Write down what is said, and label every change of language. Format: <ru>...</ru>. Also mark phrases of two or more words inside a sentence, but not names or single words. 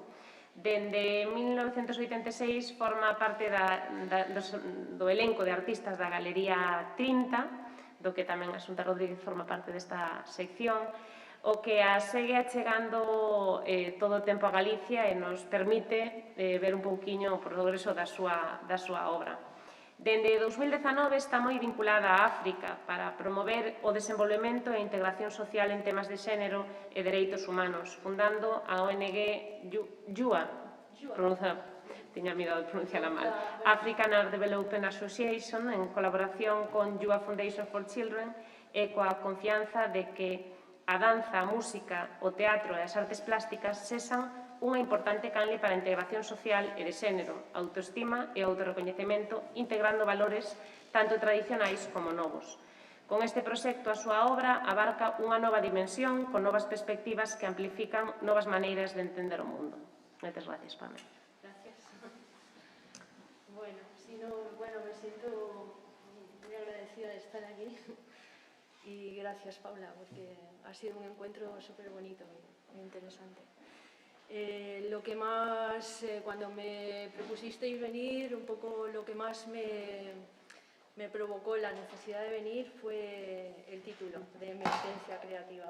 <gl>Dende 1986 forma parte do elenco de artistas da Galería 30, do que tamén Asunta Rodríguez forma parte desta sección, o que a segue achegando todo o tempo a Galicia e nos permite ver un pouquiño o progreso da súa obra. Dende 2019 está moi vinculada a África para promover o desenvolvemento e integración social en temas de xénero e dereitos humanos, fundando a ONG JUA, tiña medo de pronunciarla mal,</gl> <en>African Art Development Association,</en> <gl>en colaboración con JUA Foundation for Children e coa confianza de que a danza, a música, o teatro e as artes plásticas sexan unha importante canle para a integración social e de xénero, autoestima e autorrecoñecemento, integrando valores tanto tradicionais como novos. Con este proxecto, a súa obra abarca unha nova dimensión con novas perspectivas que amplifican novas maneiras de entender o mundo. Moitas gracias, Pamela.</gl> <es>Gracias. Bueno. Bueno, me siento muy agradecida de estar aquí y gracias, Paula, porque ha sido un encuentro súper bonito, muy interesante. Lo que más, cuando me propusisteis venir, un poco lo que más me provocó la necesidad de venir fue el título de Emergencia Creativa.</es>